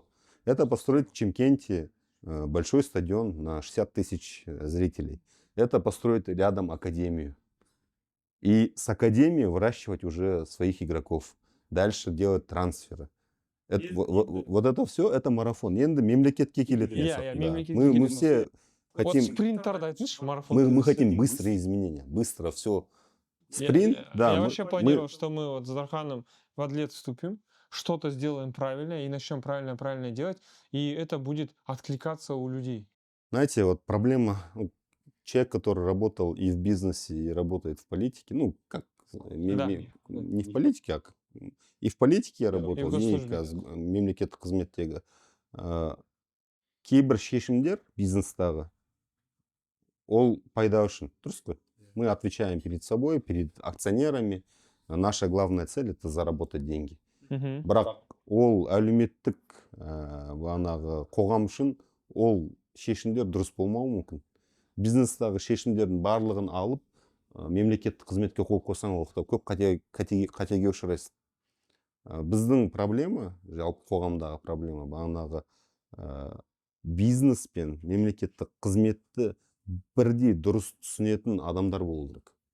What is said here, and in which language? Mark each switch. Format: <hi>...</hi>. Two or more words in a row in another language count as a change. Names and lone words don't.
<ru>Это построить в Чимкенте большой стадион на 60 тысяч зрителей. Это построить рядом академию. И с академией выращивать уже своих игроков. Дальше делать трансферы. Вот это все, это марафон.</ru> <kk>Енді мемлекетке келетін.</kk> <ru>Мы все хотим...</ru> <kk>Вот спринтерді айтыңызшы, марафон.</kk> <ru>Мы хотим быстрые изменения. Быстро все. Спринт, да. Я вообще планировал, что мы вот с Дарханом в атлет вступим, что-то сделаем правильно и начнем правильно делать, и это будет откликаться у людей. Знаете, вот проблема, человек, который работал и в бизнесе, и работает в политике, ну, как, не в политике, а и в политике я работал, и</ru> <kk>мемлекеттік қызметтегі. Кейбір шешімдер бизнестағы, ол пайда үшін, дұрыс қой?</kk> <ru>Мы отвечаем перед собой, перед акционерами. Наша главная цель – это заработать деньги.</ru> <kk>Бірақ ол әлеуметтік қоғам үшін ол шешімдер дұрыс болмауы мүмкін. Бизнестағы шешімдердің барлығын алып, мемлекеттік қызметке қол қойсаң, көп қатеге ұшырайсың. Біздің проблема, жалпы қоғамдағы проблема, бағанағы бизнес пен мемлекеттік қызметті бірдей дұрыс түсінетін адамдар болу керек.</kk>